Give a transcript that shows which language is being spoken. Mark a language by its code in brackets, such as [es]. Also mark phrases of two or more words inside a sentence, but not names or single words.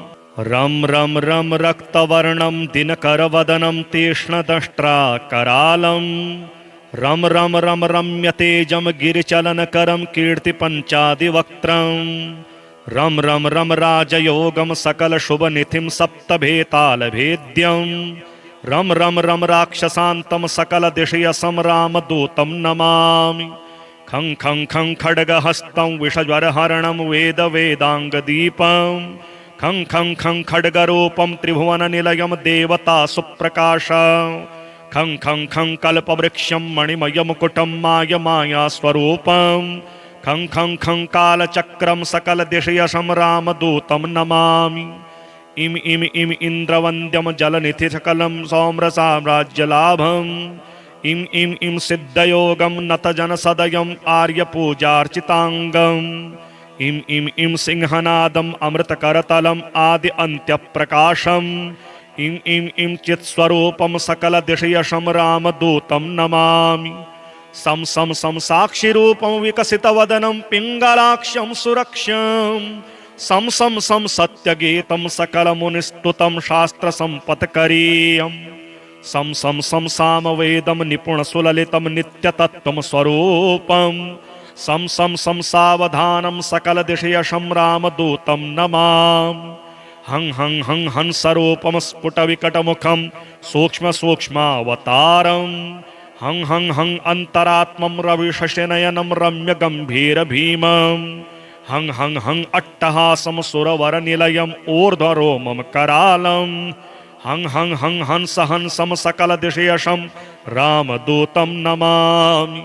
[sa] रं रं रं रक्तवर्णं दिनकरवदनं तीक्ष्णदष्ट्राकरालं रम रम रम रम्यतेजं गिरिचलनकरं कीर्तिपञ्चादिवक्त्रं रम रम रम राजयोगं सकलशुभनिधिं सप्तभेतालभेद्यं रम रम रम राक्षसान्तं सकलदिशयशं रामदूतं नमामि। खं खं खं खड्गहस्तं विषज्वरहरणं वेदवेदाङ्गदीपं खं खं खं खड्गरूपं त्रिभुवननिलयं देवता सुप्रकाशं खं खं खं कल्पवृक्षं मणिमयमुकुटं मायमायास्वरूपं खं खं खं कालचक्रं सकलदिशयशं रामदूतं नमामि। इम इम इम इंद्रवन्द्यम जलनिधिसकलं सौम्रसाम्राज्यलाभम् इम इम इम सिद्धयोगं नतजनसदयम् आर्यपूजार्चिताङ्गम् इम इम इम सिंहनादम् अमृतकरतलम् आदि अन्त्यप्रकाशम् इम इम इम चित्स्वरूपं सकलदिशयशं रामदूतं नमामि। सम सम सम साक्षिरूपं विकसितवदनं पिङ्गलाक्षं सुरक्षं सम सम सम सत्यगीतं सकलमुनिस्तुतं शास्त्रसम्पत्करीयम् सम सम सम सामवेदं निपुणसुललितं नित्यतत्त्वं स्वरूपं सम सम सम सावधानं सकलदिशयशं रामदूतं नमामि। हं हं हं हंसरूपं स्फुटविकटमुखं सूक्ष्मसूक्ष्मावतारम् हं हं हं अन्तरात्मं रविशशिनयनं रम्यगम्भीरभीमम् हं हं हं अट्टहासं सुरवरनिलयम् ऊर्ध्वरोमं करालम् हं हं हं हंस हंसं सकलदिशयशं रामदूतं नमामि।